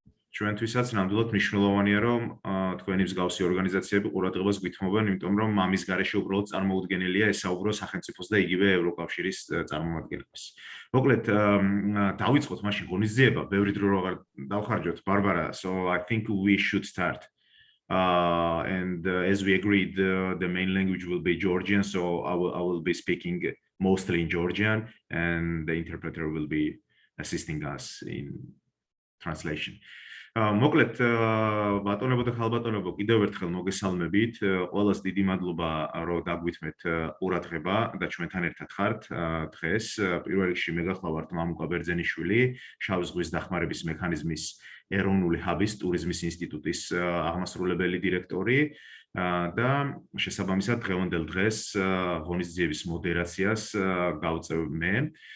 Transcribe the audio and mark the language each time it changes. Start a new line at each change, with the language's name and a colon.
Georgian: ჩვენთვისაც ნამდვილად მნიშვნელოვანია რომ თქვენი მსგავსი ორგანიზაციები ყურადღებას გვითმობენ, იმიტომ რომ ამის გარეშე უბრალოდ წარმოუდგენელია ესაუბრო სახელმწიფოს და იგივე ევროკავშირის წარმომადგენლებს. მოკლედ დავიწყოთ მაშინ ღონისძიება, ბევრი დრო აღარ დავხარჯოთ ბარბარა,
English: so I think we should start. And as we agreed, the main language will be Georgian, so I will be speaking mostly in Georgian, and the interpreter will be assisting us in translation.
Georgian: მოკლედ ბატონებო და ხალბატონებო კიდევ ერთხელ მოგესალმებით. ყველას დიდი მადლობა რომ დაგვითმეთ ყურადღება და ჩვენთან ერთად ხართ დღეს. პირველ რიგში მე გახლავართ მამუკა ბერძენიშვილი, შავი ზღვის დახმარების მექანიზმის ეროვნული ჰაბის ტურიზმის ინსტიტუტის აღმასრულებელი დირექტორი და შესაბამისად დღევანდელ დღეს ღონისძიების მოდერაციას გავწევ მე.